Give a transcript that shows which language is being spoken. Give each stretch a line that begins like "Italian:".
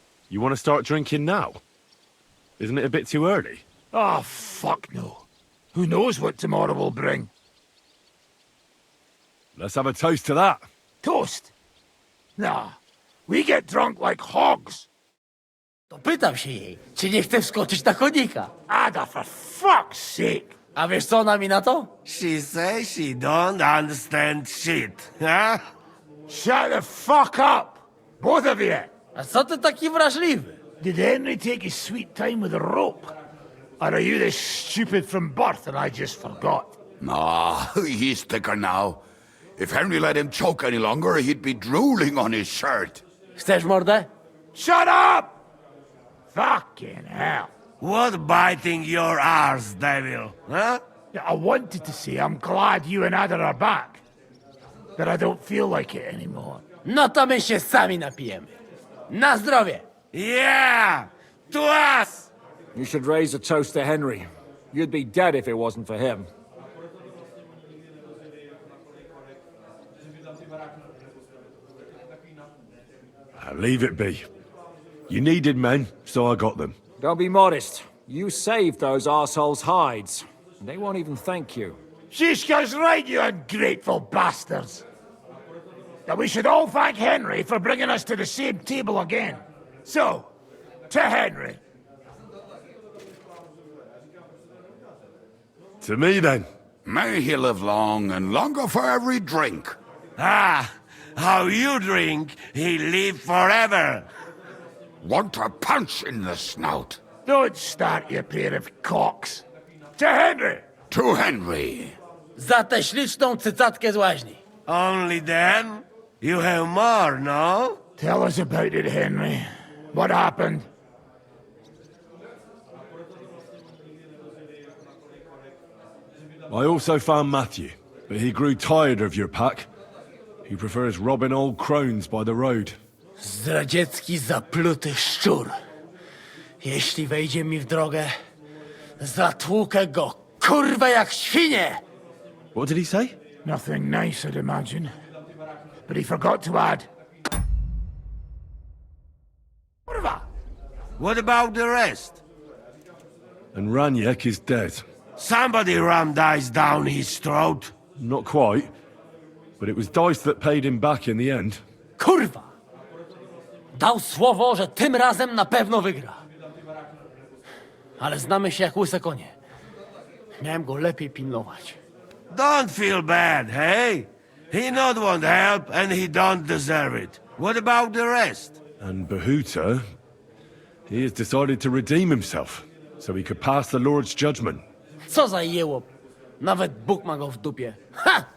English: You want to start drinking now? Isn't it a bit too early? Oh, fuck no. Who knows what tomorrow will bring? Let's have a toast to that. Toast? Nah, we get drunk like hogs.
Polish: To pytam się jej, czy nie chce wskoczyć na konika.
English: Ada, for fuck's sake.
Polish: A wiesz co ona mi na to?
English: She says she don't understand shit, huh? Shut the fuck up, both of you.
Polish: A co ty taki wrażliwy?
English: Did Henry take his sweet time with a rope? Or are you this stupid from birth and I just forgot? Nah, he's thicker now. If Henry let him choke any longer, he'd be drooling on his shirt.
Polish: Chcesz mordę?
English: Shut up! Fucking hell. What biting your arse, devil, huh? Yeah, I wanted to say I'm glad you and Ada are back. But I don't feel like it anymore.
Polish: No to my się sami napijemy. Na zdrowie!
English: Yeah! To us! You should raise a toast to Henry. You'd be dead if it wasn't for him. Leave it be. You needed men, so I got them. Don't be modest. You saved those arseholes' hides. They won't even thank you. Shishka's right, you ungrateful bastards. That we should all thank Henry for bringing us to the same table again. So, to Henry. To me, then. May he live long and longer for every drink. Ah, how you drink, he live forever. Want a punch in the snout? Don't start, you pair of cocks. To Henry! To Henry.
Polish: Za tę śliczną cycatkę z łaźni.
English: Only then? You have more, no? Tell us about it, Henry. What happened? I also found Matthew, but he grew tired of your pack. He prefers robbing old crones by the road.
Polish: Zdradziecki, zapluty szczur. Jeśli wejdzie mi w drogę, zatłukę go, kurwa, jak świnie!
English: What did he say? Nothing nice, I'd imagine. But he forgot to add.
Polish: Kurwa!
English: What about the rest? And Raniek is dead. Somebody rammed dice down his throat. Not quite. But it was Dice that paid him back in the end.
Polish: Kurwa! Dał słowo, że tym razem na pewno wygra. Ale znamy się jak łyse konie. Miałem go lepiej pilnować.
English: Don't feel bad, hey? He not want help and he don't deserve it. What about the rest? And Behuta, he has decided to redeem himself, so he could pass the Lord's judgment.
Polish: Co za jełop. Nawet Bóg ma go w dupie. Ha!